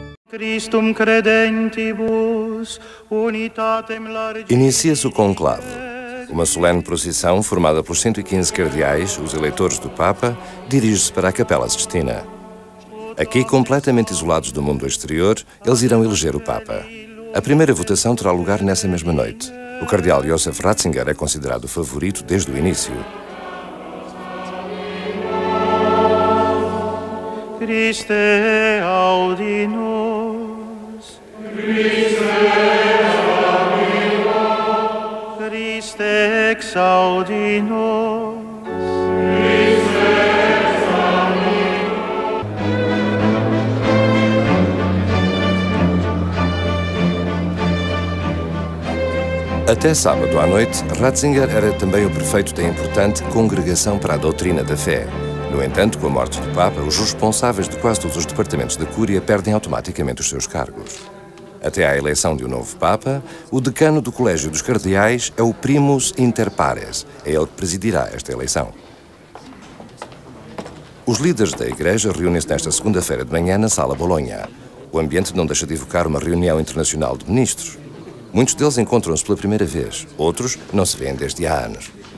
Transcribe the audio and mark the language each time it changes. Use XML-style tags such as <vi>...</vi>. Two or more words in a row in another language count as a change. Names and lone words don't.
<pt>Inicia-se o conclave, uma solene procissão formada pelos 115 cardeais, os eleitores do Papa, dirige-se para a Capela Sistina. Aqui, completamente isolados do mundo exterior, eles irão eleger o Papa. A primeira votação terá lugar nessa mesma noite. O cardeal Josef Ratzinger é considerado o favorito desde o início.</pt> <la>Christe audi nos. Christe audi nos. Christe exaudi nos. Christe exaudi nos.</la> <pt>Até sábado à noite, Ratzinger era também o prefeito da importante Congregação para a Doutrina da Fé. No entanto, com a morte do Papa, os responsáveis de quase todos os departamentos da Cúria perdem automaticamente os seus cargos. Até à eleição de um novo Papa, o decano do Colégio dos Cardeais é o</pt> <la>primus inter pares.</la> <pt>É ele que presidirá esta eleição. Os líderes da Igreja reúnem-se nesta segunda-feira de manhã na Sala Bolonha. O ambiente não deixa de evocar uma reunião internacional de ministros. Muitos deles encontram-se pela primeira vez, outros não se veem desde há anos.</pt>